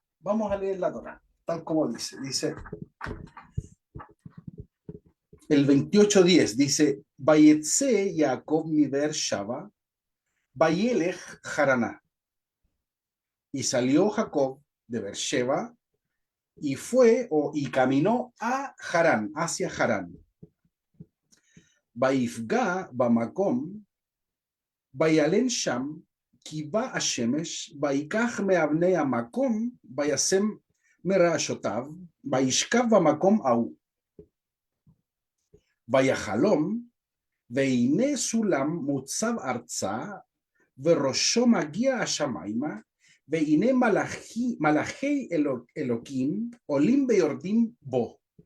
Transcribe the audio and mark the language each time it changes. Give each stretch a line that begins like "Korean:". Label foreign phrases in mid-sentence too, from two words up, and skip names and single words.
Spanish: Vamos a leer la Torá, tal como dice. Dice el 28:10, dice:
Hebrew: ויצא יעקב מבאר שבע, וילך חרנה.
Spanish: Y salió Jacob de Beersheba y y caminó a Harán, hacia Harán.
Hebrew: ויפגע במקום, וילן שם, כי בא השמש, ויקח מאבני המקום, וישם מרעשותיו, וישכב במקום ההוא. ויחלום, והנה סולם מוצב ארצה, וראשו מגיע השמיימה, והנה מלאכי אלוקים עולים ויורדים בו.